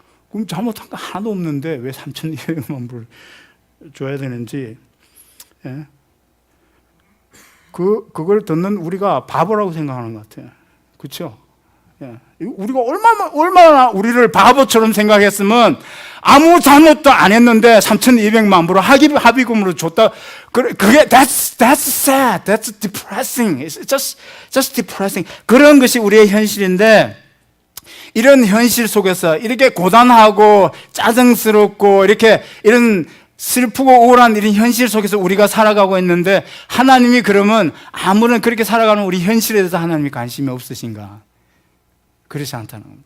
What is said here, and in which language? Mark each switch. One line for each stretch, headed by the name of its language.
Korean: 그럼 잘못한 거 하나도 없는데 왜 3,200만 불 줘야 되는지, 그걸 듣는 우리가 바보라고 생각하는 것 같아요. 그렇죠? 우리가 얼마나 우리를 바보처럼 생각했으면 아무 잘못도 안 했는데 3,200만 불을 합의금으로 줬다. 그게
English: that's sad, that's depressing. It's just depressing.
Korean: 그런 것이 우리의 현실인데, 이런 현실 속에서 이렇게 고단하고 짜증스럽고 이런 슬프고 우울한 이런 현실 속에서 우리가 살아가고 있는데, 하나님이 그러면 아무런 그렇게 살아가는 우리 현실에 대해서 하나님이 관심이 없으신가? 그렇지 않다는 겁니다.